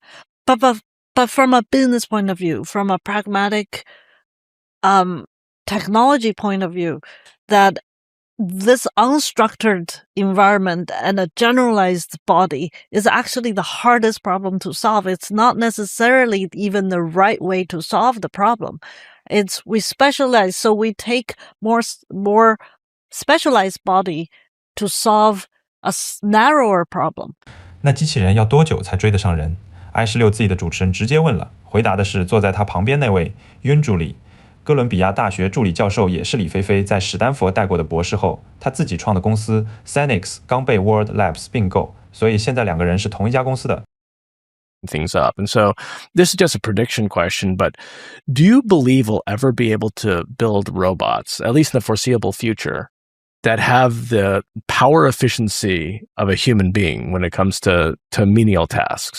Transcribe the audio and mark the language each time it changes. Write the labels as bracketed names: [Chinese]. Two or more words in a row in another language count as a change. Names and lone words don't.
[English] But from a business point of view, from a pragmatic technology point of view, that this unstructured environment and a generalized body is actually the hardest problem to solve. It's not necessarily even the right way to solve the problem. We specialize, so we take more specialized body to solve a narrower problem. [Chinese] 那机器人要多久才追得上人？i16自己的主持人直接問了，回答的是坐在他旁邊那位윤助理，哥倫比亞大學助理教授，也是李飛飛在史丹佛帶過的博士後，他自己創的公司 Xenix 剛被 World Labs 併購，所以現在兩個人是同一家公司的。 [English] Things up. And so this is just a prediction question, but do you believe we'll ever be able to build robots, at least in the foreseeable future, that have the power efficiency of a human being when it comes to menial tasks?